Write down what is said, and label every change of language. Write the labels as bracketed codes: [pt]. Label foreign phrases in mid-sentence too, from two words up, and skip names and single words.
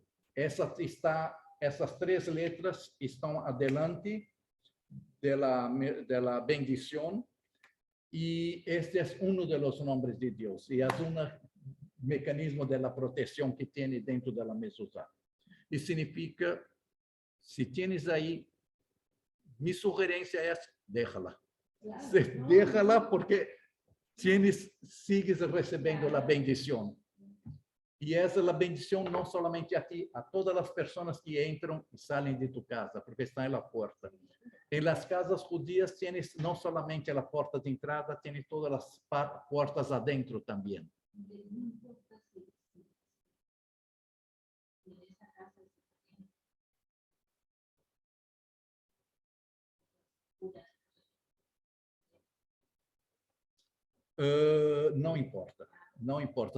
[pt] Essas 3 letras estão adelante da bendição, e este é dos nomes de Deus, e é mecanismo da proteção que tem dentro da mezuzá. E significa, se tens aí, minha sugerência é, deixa-la. Deixa-la, porque sigues recebendo a bendição. E essa é a bendição não somente a ti, a todas as pessoas que entram e saem de [es] tu casa, [pt] porque estão na porta. Em [es] las casas judías tienes [pt] não somente a porta de entrada, tienes todas as portas adentro também. Não importa.